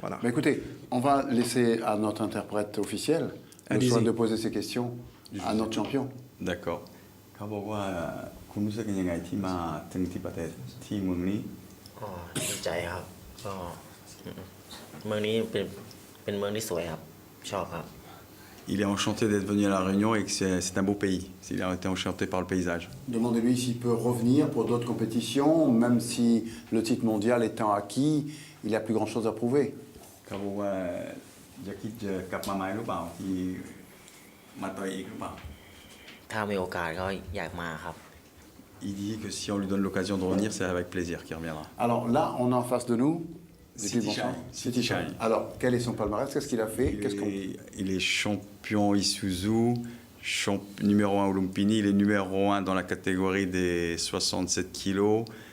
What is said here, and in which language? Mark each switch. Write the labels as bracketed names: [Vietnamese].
[French] Mais écoutez, on va laisser à notre interprète officiel le soin de poser ces questions à notre champion. D'accord. [Thai] คุณรู้สึกยังไงที่มาถึงที่ประเทศที่เมืองนี้ ดีใจครับก็เมืองนี้เป็นเมืองที่สวยครับชอบครับ [French] Il est enchanté d'être venu à La Réunion et que c'est un beau pays. Il a été enchanté par le paysage. Demandez-lui s'il peut revenir pour d'autres compétitions, même si le titre mondial étant acquis, il a plus grand chose à prouver. [Thai] เขาบอกว่าจะคิดจะกลับมาใหม่หรือเปล่าที่มาต่อยอีกหรือเปล่า ถ้ามีโอกาสก็อยากมาครับ [French] Il dit que si on lui donne l'occasion de revenir, c'est avec plaisir qu'il reviendra. Alors là, on est en face de nous. City Chai. Alors, quel est son palmarès? Qu'est-ce qu'il a fait? Il est champion Isuzu, numéro 1 au Lumpini, il est numéro 1 dans la catégorie des 67 kilos.